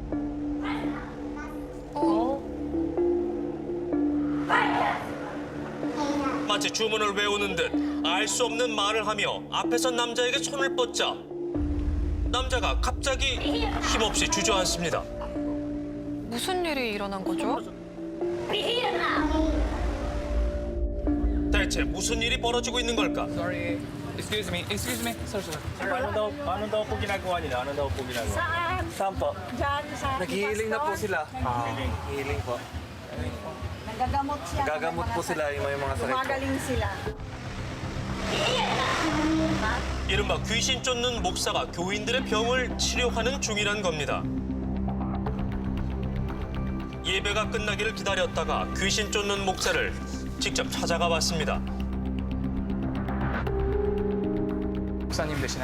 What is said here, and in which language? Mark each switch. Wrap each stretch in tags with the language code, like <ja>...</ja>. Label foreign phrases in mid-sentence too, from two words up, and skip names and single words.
<ko>마치 주문을 외우는 듯 알 수 없는 말을 하며 앞에 선 남자에게 손을 뻗자 남자가 갑자기 힘없이 주저앉습니다. 무슨 일이 일어난 거죠? 대체 무슨 일이 벌어지고 있는 걸까?</ko> <en>Sorry. Excuse me. Sorry.</en> <tl>Ano daw po ginagawa nila? Ano daw po ginagawa? Saan po? Nag-healing na po sila. Healing po. Nagagamot po sila yung mga sakit po.</tl> <ko>이른바 귀신 쫓는 목사가 교인들의 병을 치료하는 중이란 겁니다. 예배가 끝나기를 기다렸다가 귀신 쫓는 목사를 직접 찾아가 봤습니다. 목사님 되시나요?</ko>